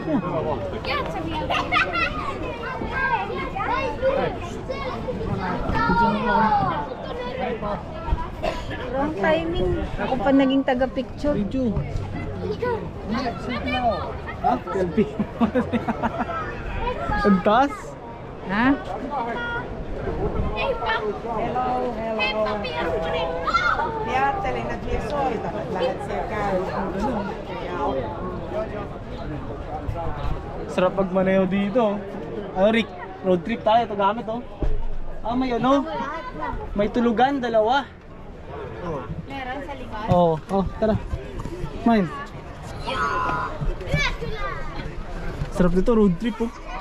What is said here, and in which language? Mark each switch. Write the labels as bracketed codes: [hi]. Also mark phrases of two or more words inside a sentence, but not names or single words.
[en] Wrong timing. [tl] Ako pa naging taga-picture. Video. Ha? Selfie. Ang taas. Ha? [fi] Ajattelin, että minä soitan, että lähdet siellä käymään. [tl] Sarap magmaneho dito. Ano Rick? [en] Road trip [tl] tayo. Ito gamit oh. Ah, may ano? May tulugan, dalawa. Meron sa likod. Oo. Oh, tara. Mine. Sarap dito, [en] road trip [tl] oh.